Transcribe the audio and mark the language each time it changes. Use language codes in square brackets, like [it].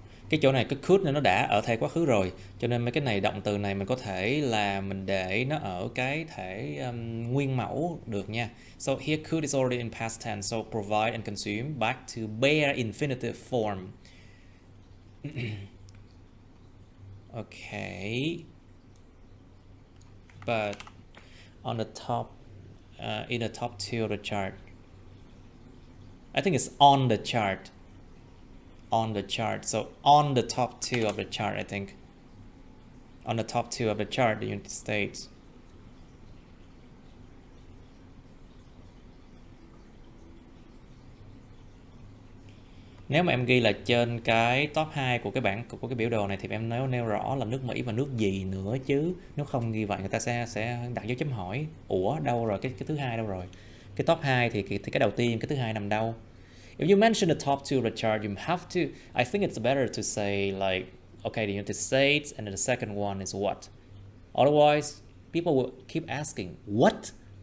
[vi] Cái chỗ này cái could này nó đã ở thể quá khứ rồi, cho nên mấy cái này động từ này mình có thể là mình để nó ở cái thể nguyên mẫu được nha. [en] So here could is already in past tense, so provide and consume back to bare infinitive form. Okay, but on the top, in the top two of the chart, I think it's on the chart. On the chart, so on the top two of the chart, I think. On the top two of the chart, the United States. [vi] Nếu mà em ghi là trên cái top 2 của cái bảng của cái biểu đồ này thì em nêu rõ là nước Mỹ và nước gì nữa chứ. Nếu không ghi vậy người ta sẽ đặt dấu chấm hỏi. Ủa đâu rồi cái thứ hai đâu rồi? Cái top 2 thì cái đầu tiên, cái thứ hai nằm đâu? [en] If you mention the top two of the chart, you have to, I think it's better to say like, okay, the United States, and then the second one is what? Otherwise, people will keep asking, what?